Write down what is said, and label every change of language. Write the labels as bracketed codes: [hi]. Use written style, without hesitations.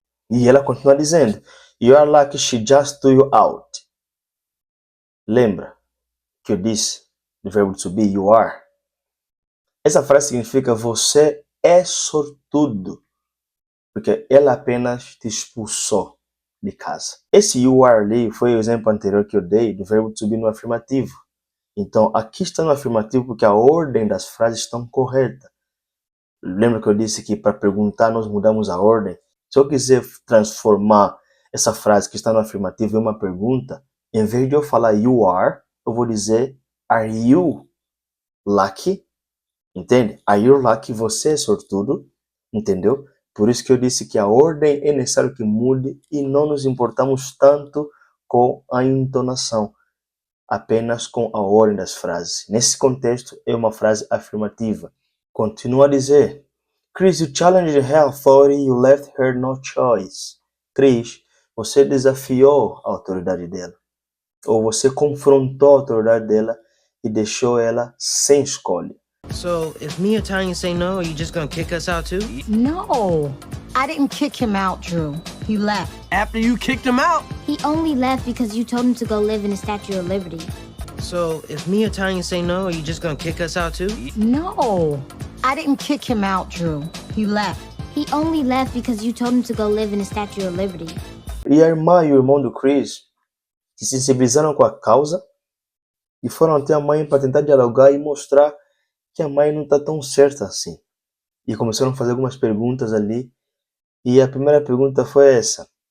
[pt] E ela continua dizendo [en] you are lucky she just threw you out. [pt] Lembra que eu disse do verbo to be you are? Essa frase significa você é sortudo, porque ela apenas te expulsou de casa. Esse you are ali foi o exemplo anterior que eu dei do verbo to be no afirmativo. Então aqui está no afirmativo porque a ordem das frases estão correta. Lembra que eu disse que para perguntar nós mudamos a ordem? Se eu quiser transformar essa frase que está no afirmativo em uma pergunta, em vez de eu falar you are, eu vou dizer [en] are you lucky? [pt] Entende? [en] Are you lucky? [pt] Você é sortudo. Entendeu? Por isso que eu disse que a ordem é necessário que mude e não nos importamos tanto com a entonação, apenas com a ordem das frases. Nesse contexto, é uma frase afirmativa. Continua a dizer [en] Chris, you challenged her authority, you left her no choice. [pt] Chris, você desafiou a autoridade dela. Ou você confrontou a autoridade dela e deixou ela sem escolha. [en] So, if me or Tanya say no, are you just gonna kick us out too? No, I didn't kick him out, Drew. He left. After you kicked him out? He only left because you told him to go live in the Statue of Liberty. So, if me or Tanya say no, are you just gonna kick us out too? No, I didn't kick him out, Drew. He left. He only left because you told him to go live in the Statue of Liberty. [pt] E a irmã e o irmão do Chris se sensibilizaram com a causa e foram até a mãe para tentar dialogar e mostrar que a mãe não está tão certa assim. E começaram a fazer algumas perguntas ali. E a primeira pergunta foi essa: